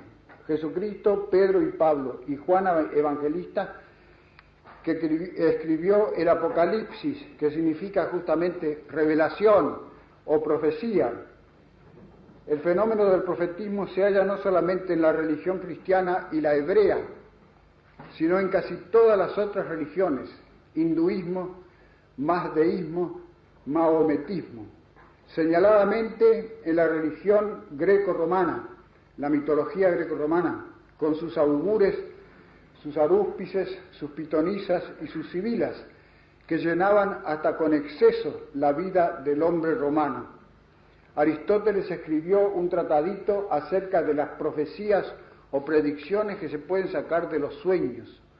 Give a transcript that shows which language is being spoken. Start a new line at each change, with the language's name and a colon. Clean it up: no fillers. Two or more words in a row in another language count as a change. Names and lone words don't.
Spanish: Jesucristo, Pedro y Pablo y Juan Evangelista, que escribió el Apocalipsis, que significa justamente revelación o profecía. El fenómeno del profetismo se halla no solamente en la religión cristiana y la hebrea, sino en casi todas las otras religiones: hinduismo, mazdeísmo, mahometismo. Señaladamente en la religión greco-romana, la mitología greco-romana, con sus augures, sus arúspices, sus pitonisas y sus sibilas, que llenaban hasta con exceso la vida del hombre romano. Aristóteles escribió un tratadito acerca de las profecías o predicciones que se pueden sacar de los sueños.